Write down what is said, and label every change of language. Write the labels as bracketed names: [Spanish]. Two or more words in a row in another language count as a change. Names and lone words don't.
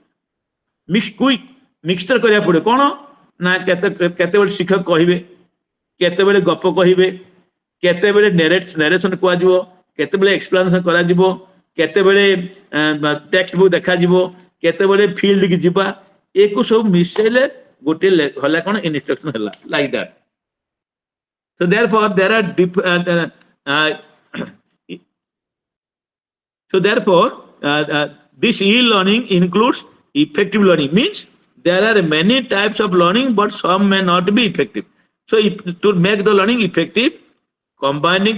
[Odia] ମିକ୍ସଚର କରିବାକୁ ପଡିବ କଣ ନା କେତେବେଳେ ଶିକ୍ଷକ କହିବେ କେତେବେଳେ ଗପ କହିବେ କେତେବେଳେ ନେରେସନ କୁହାଯିବ କେତେବେଳେ ଏକ୍ସପ୍ଲାନେସନ କରାଯିବ କେତେବେଳେ [English] text book [Odia] ଦେଖାଯିବ କେତେବେଳେ ଫିଲ୍ଡ କି ଯିବା ଏକୁ ସବୁ ମିଶେଇଲେ ଗୋଟେ ହେଲା କଣ ଇନଷ୍ଟ୍ରକ୍ସନ ହେଲା [English] like that so therefore there are so therefore this e-learning includes effective learning means there are many types of learning but some may not be effective so to make the learning effective combining